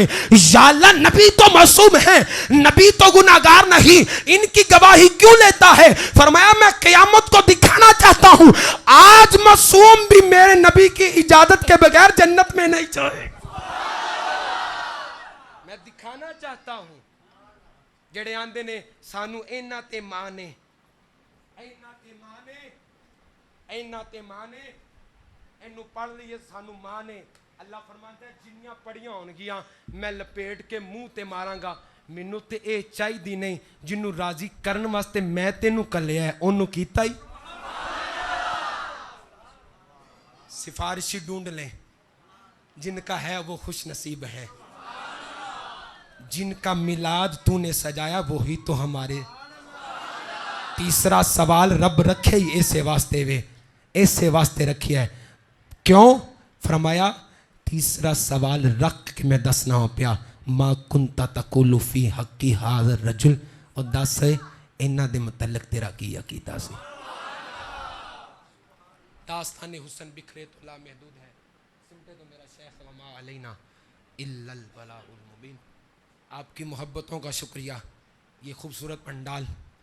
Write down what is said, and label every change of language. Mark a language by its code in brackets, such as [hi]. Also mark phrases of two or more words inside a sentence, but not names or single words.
[ur] یا اللہ نبی تو معصوم ہیں نبی تو گناہگار نہیں ان کی گواہی کیوں لیتا ہے؟ فرمایا میں قیامت کو دکھانا چاہتا ہوں آج معصوم بھی میرے نبی کی اجازت کے بغیر جنت میں نہیں جائے. [pa] میں دکھانا چاہتا ہوں جڑے آندے نے سانو اینا تے مانے اینو پڑھ لیے سانو مانے. اللہ فرماتا ہے جنیاں پڑیاں ہون گیاں میں لپیٹ کے منہ تے ماراں گا. مینوں تے اے چاہی دی نہیں جنوں راضی کرن واسطے میں تینوں کلیا ہے اونوں کیتا ہی. [ur] سفارشی ڈھونڈ لیں جن کا ہے وہ خوش نصیب ہے، جن کا میلاد تو نے سجایا وہی تو ہمارے۔ [pa] تیسرا سوال رب رکھے ہی ایسے واسطے رکھی ہے، کیوں؟ فرمایا تیسرا سوال رکھ کے میں دسنا ہو پیا، [ar] ما کنتا تقول فی حقی ھذا الرجل، [pa] اور دس انہاں دے متعلق تیرا کی عقیدہ سی۔ [ur] داستان حسن بکھرے تو لا محدود ہے، سمٹے تو میرا شیخ [ar] وما علینا الا البلاغ المبین۔ [ur] آپ کی محبتوں کا شکریہ، یہ خوبصورت پنڈال